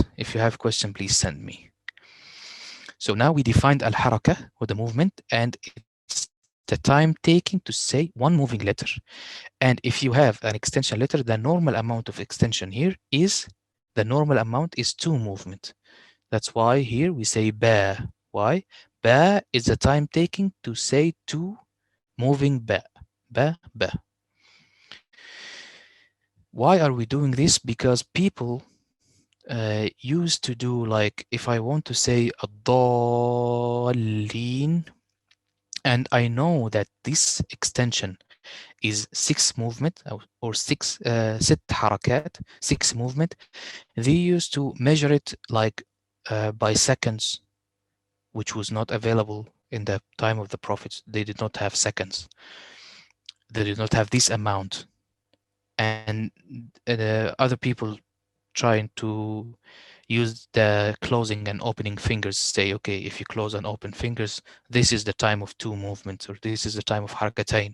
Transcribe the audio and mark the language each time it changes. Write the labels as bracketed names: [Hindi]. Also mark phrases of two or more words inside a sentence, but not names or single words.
[English] If you have question, please send me. So now we defined al-haraka, or the movement, and it's the time taking to say one moving letter. And if you have an extension letter, the normal amount of extension here is, the normal amount is two movement. That's why here we say ba. Why? Ba is the time taking to say two moving ba. Ba, ba. Why are we doing this? Because people used to do, like, if I want to say الضالين, and I know that this extension is six movement or six [Arabic] ست حركات, [English] six movement, they used to measure it like by seconds, which was not available in the time of the prophets. They did not have seconds. They did not have this amount. And other people trying to use the closing and opening fingers, say, okay, if you close and open fingers, this is the time of two movements, or this is the time of harakatain.